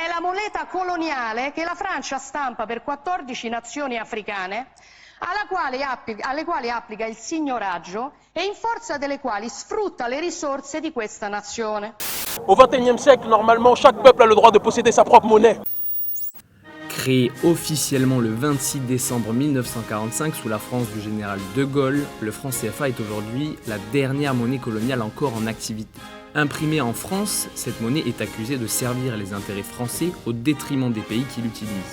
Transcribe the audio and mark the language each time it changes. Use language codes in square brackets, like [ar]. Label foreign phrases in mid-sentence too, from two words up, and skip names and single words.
[it] moneta coloniale che la Francia stampa per 14 nazioni africane, alle quali applica il signoraggio e in forza delle quali sfrutta le risorse di questa nazione. [fr] Au XXIe siècle, normalement, chaque peuple a le droit de posséder sa propre monnaie. Créé officiellement le 26 décembre 1945 sous la France du général de Gaulle, le franc CFA est aujourd'hui la dernière monnaie coloniale encore en activité. Imprimée en France, cette monnaie est accusée de servir les intérêts français au détriment des pays qui l'utilisent.